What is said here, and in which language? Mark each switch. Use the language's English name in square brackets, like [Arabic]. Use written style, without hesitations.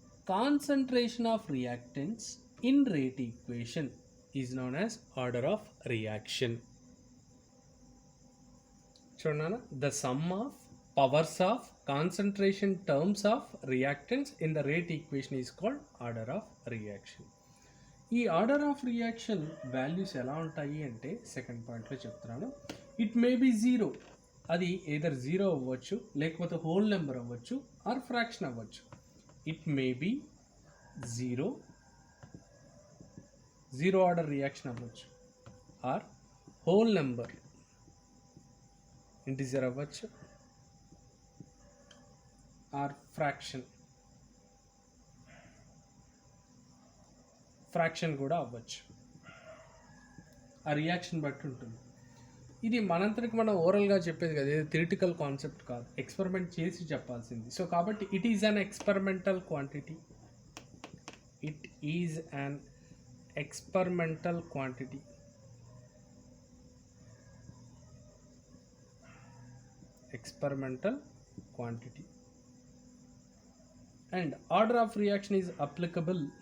[English] concentration of reactants in rate equation is known as order of reaction. చూడనా, the sum of powers of concentration terms of reactants in the rate equation is called order of reaction. [Telugu] ఈ order of reaction values ఎలా ఉంటాయి అంటే second పాయింట్లో చెప్తున్నాను. [English] it may be zero, [Telugu] అది either zero అవ్వచ్చు, లేకపోతే హోల్ నెంబర్ అవ్వచ్చు, ఆర్ ఫ్రాక్షన్ అవ్వచ్చు. [English] it may be zero, [Telugu] zero order reaction అవ్వచ్చు, ఆర్ హోల్ నెంబర్ ఇంటిజర్ అవ్వచ్చు, ఆర్ ఫ్రాక్షన్ కూడా అవ్వచ్చు. ఆ రియాక్షన్ బట్టి ఉంటుంది. ఇది మనంతరికి మనం ఓరల్గా చెప్పేది కదా, ఇది థియరిటికల్ కాన్సెప్ట్ కాదు, ఎక్స్పెరిమెంట్ చేసి చెప్పాల్సింది. [English] So కాబట్టి it is an experimental quantity, it is an experimental quantity. Experimental quantity and order of reaction is applicable.